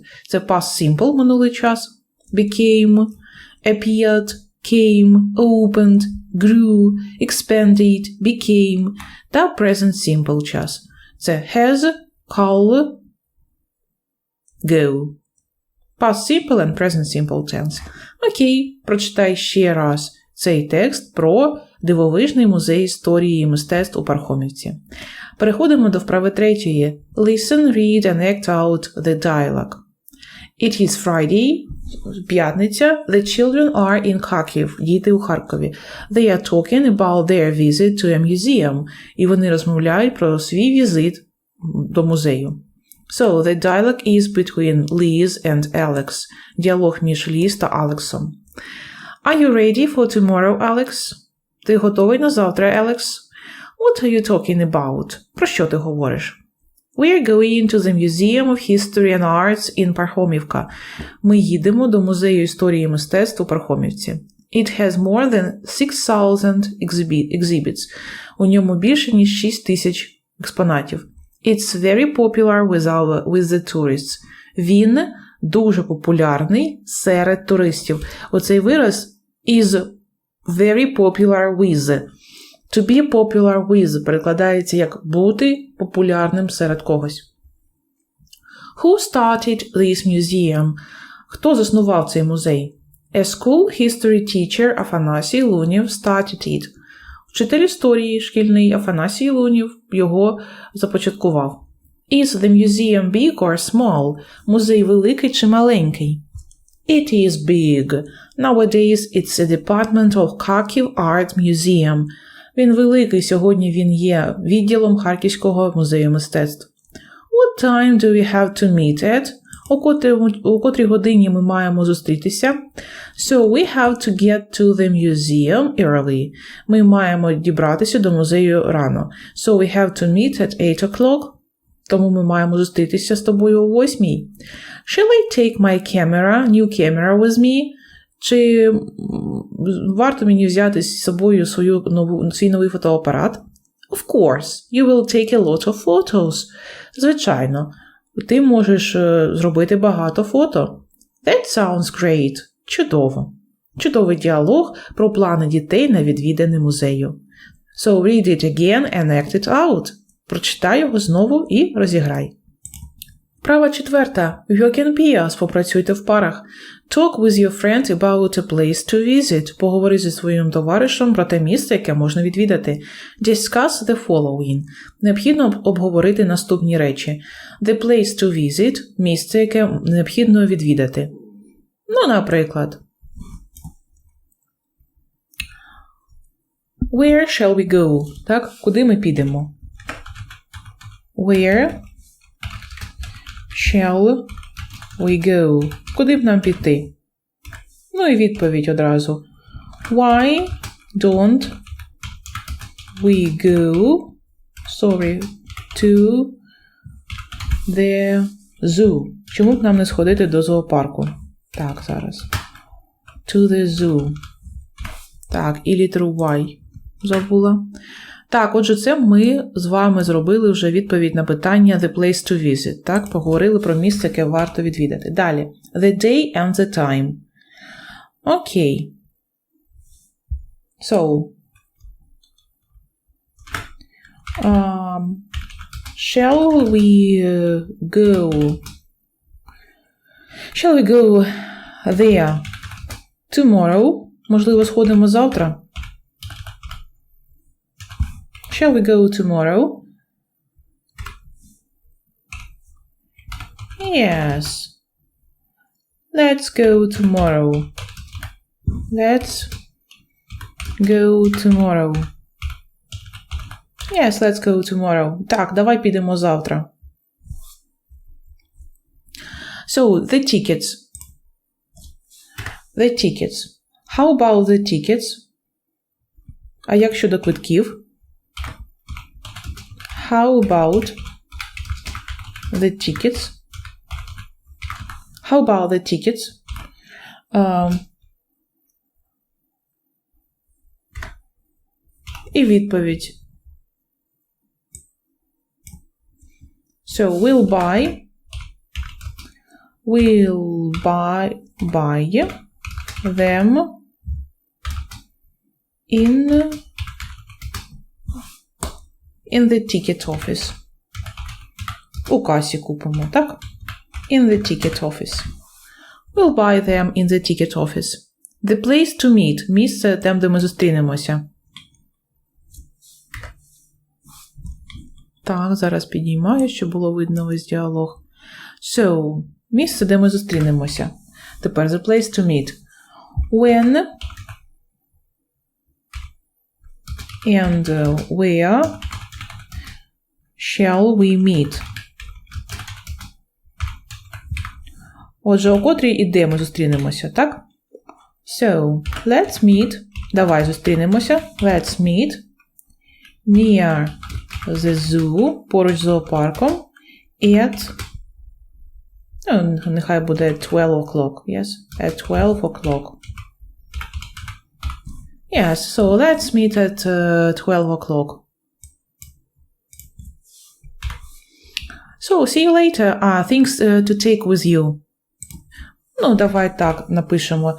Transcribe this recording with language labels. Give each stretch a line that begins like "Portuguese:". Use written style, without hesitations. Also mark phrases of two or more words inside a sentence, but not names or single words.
Ukrainian: Це
English: past simple,
Ukrainian: минулий час,
English: became, appeared, came, opened, grew, expanded, became та present simple час. Це has, call, go. Past simple and present simple tense.
Ukrainian: Окей, прочитай ще раз цей текст про дивовижний музей історії і мистецтв у Пархомівці. Переходимо до вправи третьої.
English: Listen, read and act out the dialogue. It is Friday,
Ukrainian: п'ятниця.
English: The children are in Kharkiv,
Ukrainian: діти у Харкові.
English: They are talking about their visit to a museum.
Ukrainian: І вони розмовляють про свій візит до музею.
English: So, the dialogue is between Liz and Alex.
Ukrainian: Діалог між Ліз та Алексом.
English: Are you ready for tomorrow, Alex?
Ukrainian: Ти готовий на завтра, Алекс?
English: What are you talking about?
Ukrainian: Про що ти говориш?
English: We are going to the Museum of History and Arts in Пархомівка.
Ukrainian: Ми їдемо до музею історії і мистецтв у Пархомівці.
English: It has more than 6,000 exhibits.
Ukrainian: У ньому більше, ніж 6,000 експонатів.
English: It's very popular with the tourists.
Ukrainian: Він дуже популярний серед туристів. Оцей вираз
English: is very popular with. To be popular with
Ukrainian: перекладається як бути популярним серед когось.
English: Who started this museum?
Ukrainian: Хто заснував цей музей?
English: A school history teacher Афанасій Лунів started it.
Ukrainian: Вчитель історії шкільний Афанасій Лунів його започаткував.
English: Is the museum big or small?
Ukrainian: Музей великий чи маленький?
English: It is big. Nowadays it's a department of Kharkiv Art Museum.
Ukrainian: Він великий, сьогодні він є відділом Харківського музею мистецтв.
English: What time do we have to meet at?
Ukrainian: У котрій годині ми маємо зустрітися?
English: So we have to get to the museum early.
Ukrainian: Ми маємо дібратися до музею рано.
English: So we have to meet at 8 o'clock.
Ukrainian: Тому ми маємо зустрітися з тобою о 8.
English: Shall I take my new camera with me?
Ukrainian: Чи варто мені взяти з собою свій новий фотоапарат?
English: Of course, you will take a lot of photos.
Ukrainian: Звичайно, ти можеш зробити багато фото.
English: That sounds great.
Ukrainian: Чудово. Чудовий діалог про плани дітей на відвідини музею.
English: So read it again and act it out.
Ukrainian: Прочитай його знову і розіграй. Вправа четверта.
English: Work in pairs.
Ukrainian: Попрацюйте в парах.
English: Talk with your friend about a place to visit.
Ukrainian: Поговори зі своїм товаришем про те місце, яке можна відвідати.
English: Discuss the following.
Ukrainian: Необхідно обговорити наступні речі.
English: The place to visit –
Ukrainian: місце, яке необхідно відвідати. Ну, наприклад.
English: Where shall we go?
Ukrainian: Так, куди ми підемо?
English: Where shall we go?
Ukrainian: Куди б нам піти? Ну і відповідь одразу.
English: Why don't we go, to the zoo?
Ukrainian: Чому б нам не сходити до зоопарку? Так, зараз.
English: To the zoo.
Ukrainian: Так, і літеру Y забула. Так, отже, це ми з вами зробили вже відповідь на питання
English: the place to visit.
Ukrainian: Так, поговорили про місце, яке варто відвідати. Далі.
English: The day and the time. Окей. So. Shall we go there tomorrow?
Ukrainian: Можливо, сходимо завтра?
English: Shall we go tomorrow? Yes. Let's go tomorrow. Let's go tomorrow. Yes, let's go tomorrow.
Ukrainian: Так, давай підемо завтра.
English: So, the tickets. The tickets. How about the tickets?
Ukrainian: А як щодо квитків?
English: How about the tickets? How about the tickets?
Ukrainian: І відповідь.
English: So, we'll buy them in the ticket office.
Ukrainian: У касі купимо, так?
English: In the ticket office. We'll buy them in the ticket office. The place to meet –
Ukrainian: місце, там, де ми зустрінемося. Так, зараз піднімаю, щоб було видно весь діалог. So, місце, де ми зустрінемося. Тепер
English: the place to meet. When and where shall we meet?
Ukrainian: Отже, о котрій і де ми зустрінемося, так?
English: So, let's meet.
Ukrainian: Давай зустрінемося.
English: Let's meet near the zoo,
Ukrainian: поруч з зоопарком, at, нехай буде
English: 12 o'clock, yes? At 12 o'clock. Yes, so let's meet at 12 o'clock. So, see you later. Things to take with you.
Ukrainian: Ну, давай так напишемо.